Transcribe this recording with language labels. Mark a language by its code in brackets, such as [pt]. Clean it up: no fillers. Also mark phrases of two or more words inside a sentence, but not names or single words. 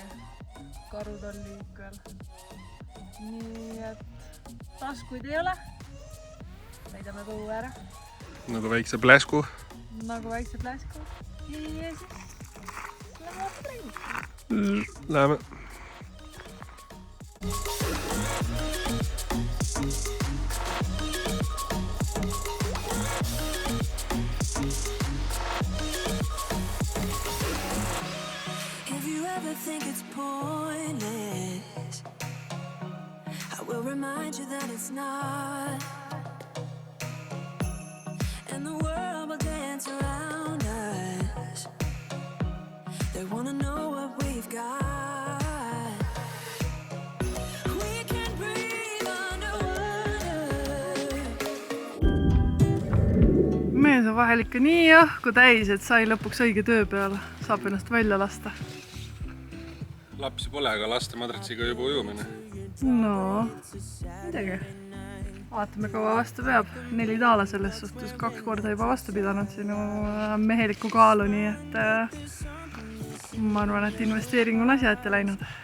[et] Karud on liikvel. Nii et taskuid ei ole. Sõidame põu ära. Nagu väikse pläsku. Nagu väikse pläsku. Ja siis lähme vastu trenni. Läheme. [en] Think it's pointless, I will remind you that it's not, and the world will dance around us. They wanna know what we've got. We can breathe underwater. [et] Mees on vahel ikka nii õhku täis, et sai lõpuks õige töö peale. Saab ennast välja lasta. Lapsi pole, aga laste madratsiga juba ujumine. No, midagi. Vaatame, kaua vastu peab. 4 taala selles suhtes 2 korda juba vastu pidanud sinu meheliku kaalu, nii et ma arvan, et investeering on asja ette läinud.